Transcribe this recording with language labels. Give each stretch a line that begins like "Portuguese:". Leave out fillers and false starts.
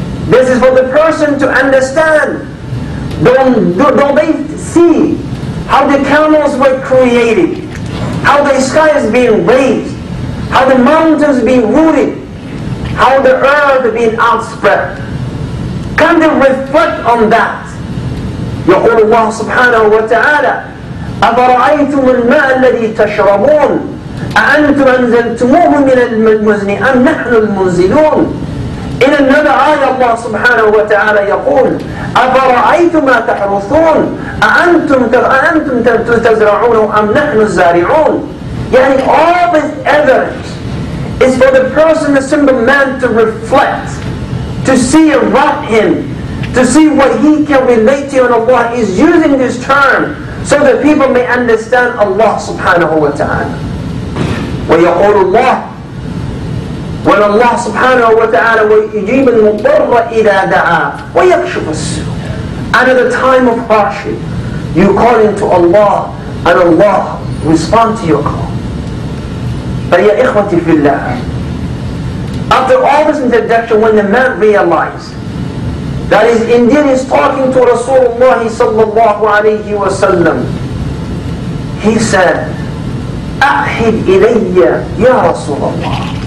English: This is for the person to understand. Don't they see how the camels were created, how the sky is being raised, how the mountains being rooted, how the earth being outspread? Can they reflect on that?
Arabic: يقول الله سبحانه وتعالى أفرأيتم الماء الذي تشربون أأنتم أنزلتموه من المزن أم نحن المنزلون.
English: In another ayah Allah subhanahu wa ta'ala
Arabic: يقول أفرأيتم ما تحرثون أأنتم تزرعون أم نحن الزارعون.
English: Yani all this evidence is for the person, the simple man, to reflect, to see around him, to see what he can relate to, and Allah is using this term so that people may understand Allah subhanahu wa ta'ala.
Arabic: ويقول الله,
English: when Allah subhanahu wa ta'ala
Arabic: ويجيب المضطر إذا دعاه ويكشف السوء.
English: And at the time of hardship, you call into Allah, and Allah respond to your call. But
Arabic: ya ikhwati fillah,
English: after all this introduction, when the man realized that is indeed he's talking to Rasulullah sallallahu alayhi wa sallam, he said,
Arabic: أعهد إلي يا رسول الله.